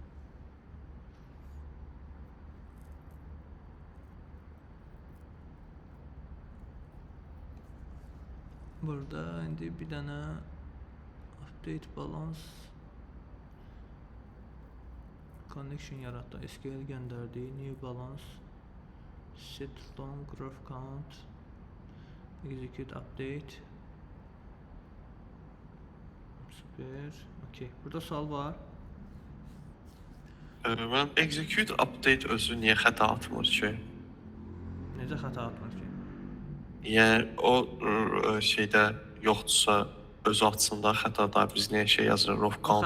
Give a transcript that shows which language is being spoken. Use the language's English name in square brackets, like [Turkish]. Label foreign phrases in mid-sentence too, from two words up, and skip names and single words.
[Azerbaijani] Burada indi bir dənə [English] update balance connection [Azerbaijani] yaratdı. SQL göndərdi. [English] New balance set long graph count execute update. [Azerbaijani] Süper. Okay. Burada sual var. Mən [English] execute update [Azerbaijani] özü niyə xəta atmır ki? Necə xəta atmır ki? Yəni o şeydə yoxdursa özü atsın da xətada biz niyə şey yazırıq [English] row count